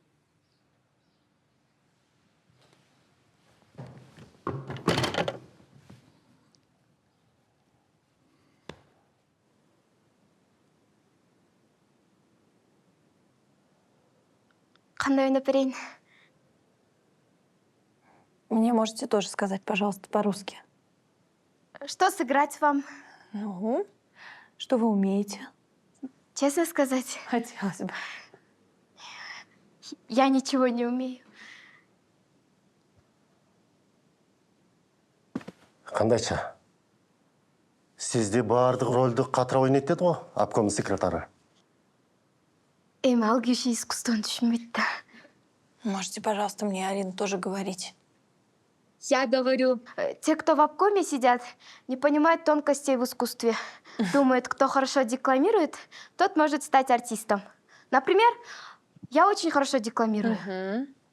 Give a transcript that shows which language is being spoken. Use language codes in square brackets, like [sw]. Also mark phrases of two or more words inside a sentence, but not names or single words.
[ky] Кандай ойноп берейин? [ru] Мне можете тоже сказать, пожалуйста, по-русски. Что сыграть вам? Ну, что вы умеете? Честно сказать, Хотелось бы. я ничего не умею. [ky] Кандайча? Сизде баардык ролду катыра ойнойт деди го, обком секретары. Эми ал киши искусствону түшүнбөйт да. [ru] Можете, пожалуйста, мне Арину тоже говорить. Я говорю, те, кто в обкоме сидят, не понимают тонкостей в искусстве. Думают, кто хорошо декламирует, тот может стать артистом. Например, я очень хорошо декламирую.